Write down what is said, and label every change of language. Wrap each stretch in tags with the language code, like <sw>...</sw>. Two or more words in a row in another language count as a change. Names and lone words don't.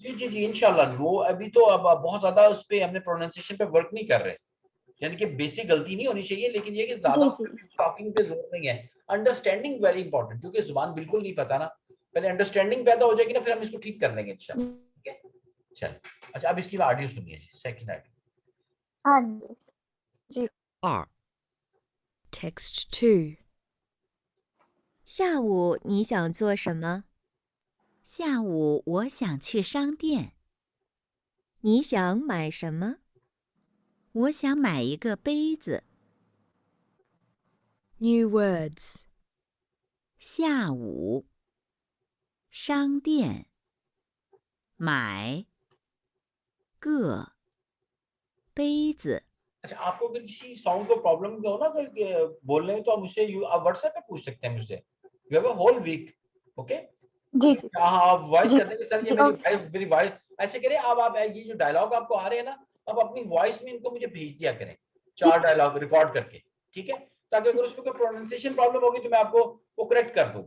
<hi>जी जी जी इंशाल्लाह वो अभी तो अब बहुत ज्यादा उस पे हमने प्रोनाउंसिएशन पे वर्क नहीं कर रहे, यानी कि बेसिक गलती नहीं होनी चाहिए, लेकिन ये कि ज्यादा जी जी टॉकिंग पे जोर नहीं है।</hi> <en>understanding very important,</en> <hi>क्योंकि जुबान बिल्कुल नहीं पता ना, पहले अंडरस्टैंडिंग पैदा हो जाएगी ना, फिर हम इसको ठीक कर लेंगे इंशाल्लाह, ठीक है। चलिए अच्छा अब इसकी ऑडियो सुनिए,</hi> <en>second audio.</en> <hi>हाँ जी</hi> <zh>二</zh> <en>Text 2.</en> <zh>下午你想做什么？下午我想去商店。你想买什么？我想买一个杯子。</zh> <en>New words.</en> <zh>下午，商店，买个杯子。</zh> <hi>अच्छा आपको अगर किसी साउंड को प्रॉब्लम हो ना अगर बोलने में, तो आप मुझसे आप व्हाट्सएप पे पूछ सकते हैं मुझसे,</hi> <en>you have a whole week, okay.</en> <hi>जी जी हाँ आप वॉइस जी कर देंगे सर, ये जी ओके मेरी वॉइस ऐसे करें, आप ये जो डायलॉग आपको आ रहे हैं ना, आप अपनी वॉइस में इनको मुझे भेज दिया करें, 4</hi> <en>dialogue record</en> <hi>करके, ठीक है, ताकि अगर उसमें कोई</hi> <en>pronunciation problem</en> <hi>होगी तो मैं आपको वो करेक्ट कर दूंगा,</hi>